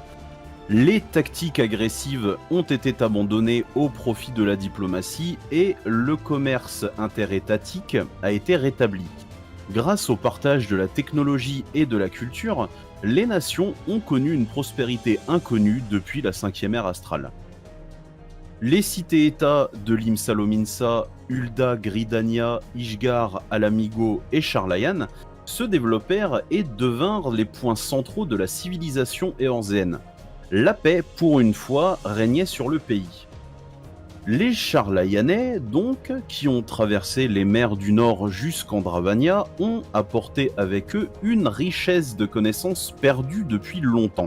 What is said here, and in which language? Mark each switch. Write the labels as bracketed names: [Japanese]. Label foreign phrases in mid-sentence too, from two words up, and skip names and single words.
[French] Les tactiques agressives ont été abandonnées au profit de la diplomatie et le commerce interétatique a été rétabli. Grâce au partage de la technologie et de la culture, les nations ont connu une prospérité inconnue depuis la 5e ère astrale. Les cités-États de Lim-Salominsa, Ul'dah, Gridania, Ishgard, Ala-Mhigo et Sharlayan se développèrent et devinrent les points centraux de la civilisation éorzéenne. La paix, pour une fois, régnait sur le pays. Les Sharlayanais, donc, qui ont traversé les mers du Nord jusqu'en Dravania, ont apporté avec eux une richesse de connaissances perdue depuis longtemps.